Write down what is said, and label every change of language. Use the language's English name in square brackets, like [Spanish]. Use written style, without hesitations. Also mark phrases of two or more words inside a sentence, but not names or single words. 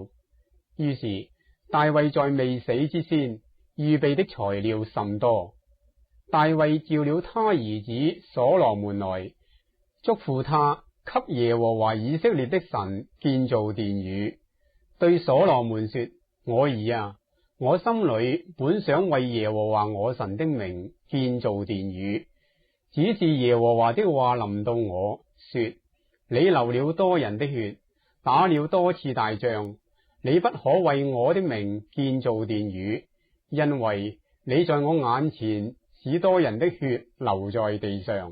[Chinese] 於是大衛在未死之先，預備的材料甚多。大衛召了他兒子所羅門來，囑咐他給耶和華以色列的神建造殿宇。對所羅門說：我兒啊，我心裏本想為耶和華我神的名建造殿宇，只是耶和華的話臨到我說：你流了多人的血，打了多次大仗，你不可為我的名建造殿宇，因為你在我眼前使多人的血流在地上。